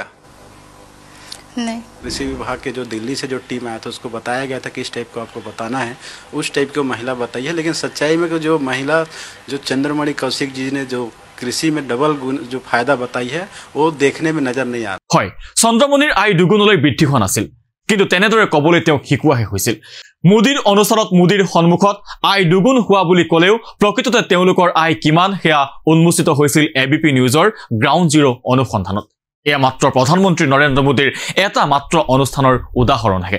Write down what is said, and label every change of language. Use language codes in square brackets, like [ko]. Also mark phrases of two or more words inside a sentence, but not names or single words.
[hi] नहीं। कृषि विभाग के जो दिल्ली से जो टीम आया था उसको बताया गया था कि इस टाइप को आपको बताना है, उस टाइप की महिला बताई है। लेकिन सच्चाई में जो महिला जो चंद्रमणि कौशिक जी ने जो कृषि में डबल जो फायदा बताई है वो देखने में नजर नहीं आ रहा। [as] হয় চন্দ্ৰমণিৰ আয় দুগুণলৈ বৃদ্ধি হোৱা নাছিল, কিন্তু তেনেদৰে কবলৈ তেওঁক শিকোৱাহে হৈছিল। মোদীৰ অনুচৰত মোদীৰ সন্মুখত আয় দুগুণ হোৱা বুলি ক'লেও প্ৰকৃততে তেওঁলোকৰ আয় কিমান সেয়া উন্মোচিত হৈছিল এবিপি নিউজৰ গ্ৰাউণ্ড জিৰ' অনুসন্ধানত। এয়া মাত্ৰ প্ৰধানমন্ত্ৰী নৰেন্দ্ৰ মোদীৰ এটা মাত্ৰ অনুষ্ঠানৰ উদাহৰণহে।